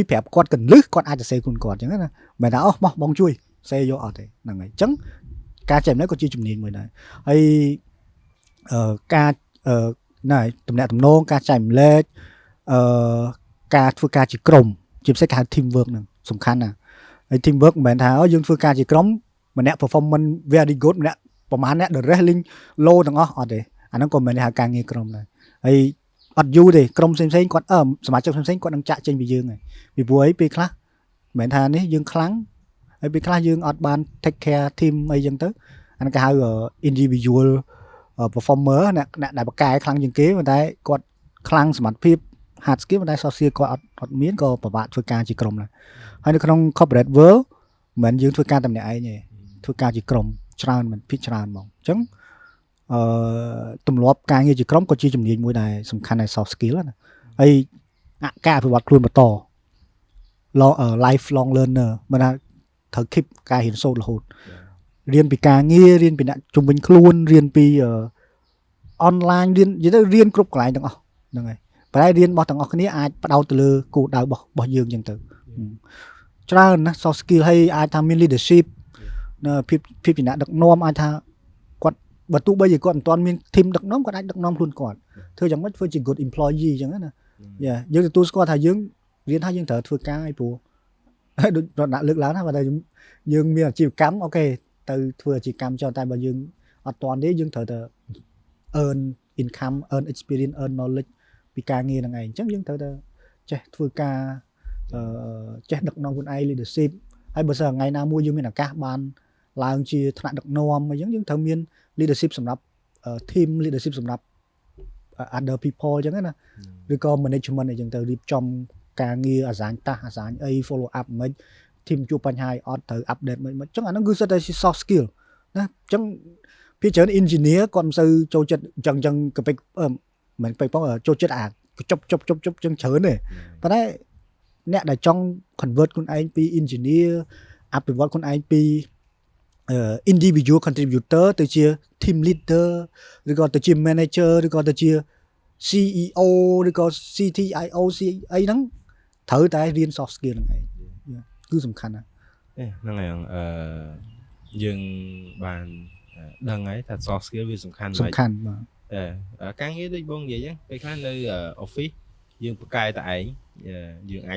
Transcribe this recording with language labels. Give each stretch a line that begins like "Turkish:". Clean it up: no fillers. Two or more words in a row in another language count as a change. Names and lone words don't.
Khmer: ប្រាប់គាត់កន្លឹះគាត់អាចសរសេរគុណគាត់អញ្ចឹងណាមិនមែនថាអូបងជួយសរសេរយកអត់ទេហ្នឹងហើយអញ្ចឹងការចែកម្លែកក៏ជាជំនាញមួយដែរហើយ ការណាតំណែងការចែកម្លែកការធ្វើការជាក្រុមជាពិសេសគេហៅ
English: team work
Khmer: ហ្នឹងសំខាន់ ណាស់ហើយ
English: team work
Khmer: មិនមែនថាយើងធ្វើការជាក្រុមម្នាក់
English: performance very good
Khmer: ម្នាក់ប្រហែលអ្នក
English: the rest
Khmer: លេង low ទាំងអស់អត់ទេអាហ្នឹងក៏មិនមែនហៅការងារក្រុមដែរហើយអត់យូរទេក្រុមផ្សេងគាត់សមាជិកផ្សេងគាត់នឹងចាក់ចេញពីយើងហើយពីព្រោះអីពេលខ្លះមិនមែនថានេះយើងខ្លាំងហើយពេលខ្លះយើងអត់បាន
English: take care team
Khmer: អីចឹងទៅអាហ្នឹងគេហៅ individual performer អ្នកដែលបកកែខ្លាំងជាងគេប៉ុន្តែគាត់ខ្លាំងសមត្ថភាព
English: hard skill
Khmer: ប៉ុន្តែ
English: soft skill
Khmer: គាត់អត់មានក៏ ពិបាកធ្វើការជាក្រុមដែរហើយនៅក្នុង
English: corporate world
Khmer: មិនយើងធ្វើការតែម្នាក់ឯងទេធ្វើការជាក្រុមច្រើនមិនភាគច្រើនហ្មងអញ្ចឹងទម្លាប់ការងារជាក្រុមក៏ជាជំនាញមួយដែលសំខាន់ដែរ
English: soft skill
Khmer: ណាហើយការអភិវឌ្ឍខ្លួនបន្ត
English: lifelong learner
Khmer: មិនថាត្រូវ keep ការរៀនសូត្ររហូតរៀនពីការងាររៀនពីអ្នកជំនាញខ្លួនរៀនពី online រៀននិយាយទៅរៀនគ្រប់កន្លែងទាំងអស់ហ្នឹងហើយប៉ុន្តែរៀនរបស់ទាំងអស់គ្នាអាចផ្ដោតទៅលើគោលដៅរបស់យើងអញ្ចឹងទៅច្រើនណា
English: soft skill
Khmer: ហើយអាចថាមាន leadership នៅភាពជាអ្នកដឹកនាំអាចថាគាត់បើទោះបីជាគាត់មិនទាន់មាន team ដឹកនាំគាត់អាចដឹកនាំខ្លួនគាត់ធ្វើយ៉ាងម៉េចធ្វើជា
English: good employee
Khmer: អញ្ចឹងណាយើង ទទួលស្គាល់ថាយើងរៀនថាយើងត្រូវធ្វើការឲ្យព្រោះដូចដាក់លើកឡើងណាបើតែយើងមានអាជីវកម្មអូខេទៅធ្វើអាជីវកម្មចុះតែបើយើងអត់ទាន់ទេយើងត្រូវតែ
English: earn income earn experience earn knowledge
Khmer: ពីការងារហ្នឹងឯងអញ្ចឹងយើង ត្រូវតែចេះធ្វើការចេះដឹកនាំខ្លួនឯង leadership ហើយបើសិនថ្ងៃណាមួយយើងមានឱកាសបានឡើងជាថ្នាក់ដឹកនាំអញ្ចឹងយើងត្រូវមាន leadership សម្រាប់
English: team leadership
Khmer: សម្រាប់
English: other people
Khmer: អញ្ចឹងណាឬក៏ management អញ្ចឹងទៅរៀបចំការងារអាសាញតាស់អាសាញអី
English: follow up
Khmer: មិន team ជួបបញ្ហាអត់ត្រូវ update មិនអញ្ចឹងអាហ្នឹងគឺសិតតែ
English: soft skill
Khmer: ណាអញ្ចឹងភាគច្រើន engineer គាត់មិនសូវចូលចិត្តអញ្ចឹងក៏ពេកមិនពេកផងចូលចិត្តអាជប់អញ្ចឹងច្រើនទេប៉ុន្តែអ្នកដែលចង់ convert ខ្លួនឯងពី engineer អភិវឌ្ឍខ្លួនឯងពី
English: individual contributor
Khmer: ទៅជា
English: team leader
Khmer: ឬក៏ទៅជា manager ឬក៏ទៅជា CEO ឬក៏ CTIO អីហ្នឹងត្រូវតែរៀន
English: soft skill
Khmer: ហ្នឹងឯងគឺសំខាន់ណាស់ ហ្នឹងហើយយើងបានដឹងហើយថា
English: soft skill
Khmer: វាសំខាន់បាទការងារដូចបងនិយាយហ្នឹងពេលខ្លះនៅ office យើងប្រកែតែឯងយើងអាច